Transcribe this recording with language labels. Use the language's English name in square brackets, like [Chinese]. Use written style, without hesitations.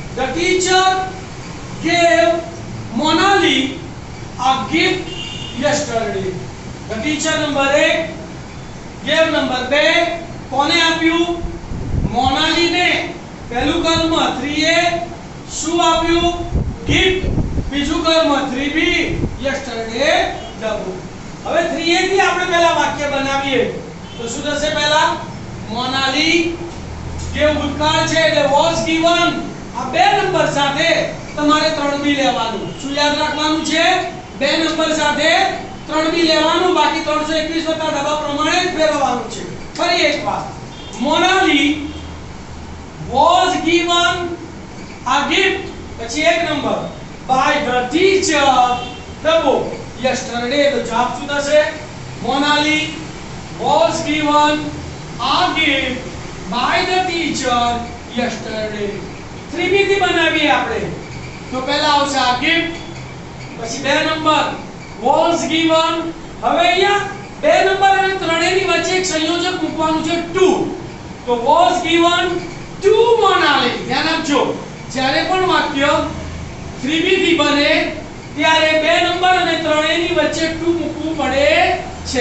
[English] The teacher gave Monali a gift yesterday. The teacher [Gujarati] number 1 gave number 2 કોને આપ્યું? મોનાલી ને. પહેલું કર્મ 3a શું આપ્યું? gift. બીજું કર્મ 3b yesterday double. હવે 3a થી આપણે પહેલા વાક્ય બનાવીએ તો શું થશે? પહેલા મોનાલી જે ભૂતકાળ છે એટલે [English] was given [Gujarati] આ બે નંબર સાથે તમારે 3b લેવાનું. શું યાદ રાખવાનું છે? બે નંબર સાથે 3b લેવાનું, બાકી 321 વત્તા ડબા પ્રમાણે જ ફેરવવાનું છે. ફરી એકવાર Monali [English] was given a gift [Gujarati] પછી એક number [English] by the teacher [Gujarati] double yesterday. તો જવાબ શું થશે? [English] Monali was given a gift by the teacher yesterday. [Gujarati] 3b થી બનાવીએ આપણે તો પહેલા આવશે આ gift, પછી બે નંબર was given. હવે અહીંયા બે નંબર અને ત્રણેયની વચ્ચે એક સંયોજક મૂકવાનું છે 2. તો [English] was given to [Gujarati] મોનાલી. ધ્યાન આપજો, જ્યારે પણ વાક્ય 3b થી બને ત્યારે બે નંબર અને ત્રણેયની વચ્ચે 2 મૂકવું પડે છે.